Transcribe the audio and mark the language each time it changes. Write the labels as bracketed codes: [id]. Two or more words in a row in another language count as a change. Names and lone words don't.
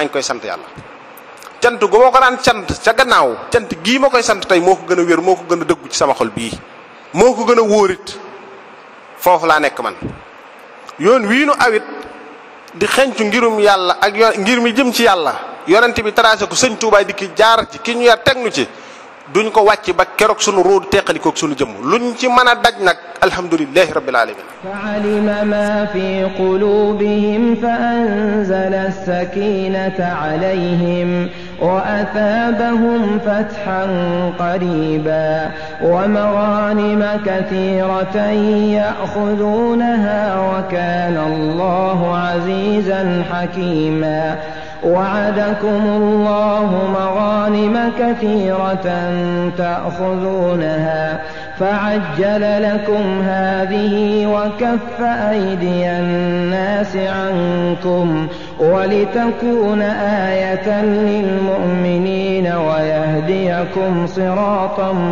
[wo] ngi koy sant yàlla cant gu ma ko daan sant ca gannaaw cant gii ma koy sant tey moo ko gën a wér moo ko gën a dëggu ci sama xol bii moo ko gën a wóorit foofu laa nekk man yoon wii nu awit di xencu ngirum yàlla ak ngir mi jëm ci yàlla yonent bi tracé ko sëñ Tuubaa di ki jaar ci ki ñu yar teg nu ci duñ ko wàcc ba keroog sunu ruud teqalikoog sunu jëmm luñ ci mën a daj nag [ar] الحمد لله رب العالمين فعلم ما في قلوبهم فأنزل السكينة عليهم وأثابهم فتحا قريبا ومغانم كثيرة يأخذونها وكان الله عزيزا حكيما وعدكم الله مغانم كثيرة تأخذونها فعجل لكم هذه وكف أيدي الناس عنكم ولتكون آية للمؤمنين ويهديكم صراطا